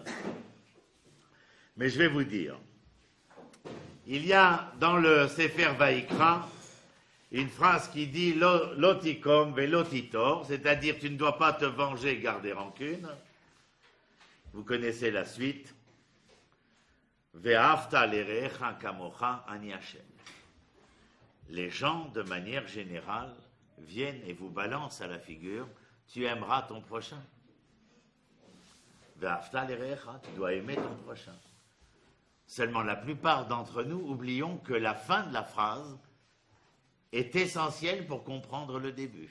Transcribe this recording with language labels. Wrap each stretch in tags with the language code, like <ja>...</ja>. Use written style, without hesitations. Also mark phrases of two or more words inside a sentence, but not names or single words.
<fr>Mais je vais vous dire, il y a dans le Sefer Vaïkra une phrase qui dit «</fr> <he>לא תקום ולא תטור</he> <fr>», c'est-à-dire tu ne dois pas te venger et garder rancune. Vous connaissez la suite. «</fr> <he>ואהבת לרעך כמוך אני השם ».</he> <fr>Les gens, de manière générale, viennent et vous balancent à la figure « Tu aimeras ton prochain ». «</fr> <he>ואהבת לרעך</he> <fr>», tu dois aimer ton prochain. Seulement, la plupart d'entre nous oublions que la fin de la phrase est essentielle pour comprendre le début.</fr>